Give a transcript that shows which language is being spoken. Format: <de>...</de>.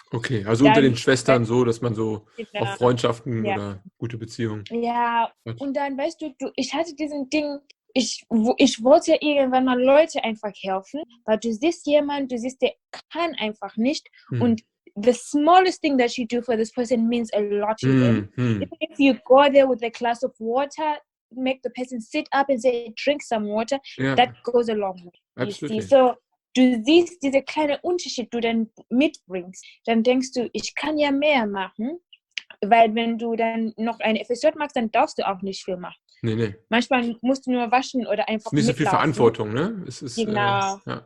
<de>Okay, also dann, unter den Schwestern so, dass man so auch Freundschaften oder gute Beziehungen. Ja, und dann, weißt du, ich hatte diesen Ding, ich wollte ja irgendwann mal Leute einfach helfen, weil du siehst jemanden, der kann einfach nicht und</de> <en>the smallest thing that you do for this person means a lot to them. Even if you go there with a glass of water, make the person sit up and say, drink some water, that goes a long way. Absolutely.</en> <de>So, du siehst diese kleine Unterschied, du dann mitbringst, dann denkst du, ich kann ja mehr machen, weil wenn du dann noch eine FSJ machst, dann darfst du auch nicht viel machen. Nee. Manchmal musst du nur waschen oder einfach nicht so viel mitlaufen. Verantwortung, ne? Genau.</de>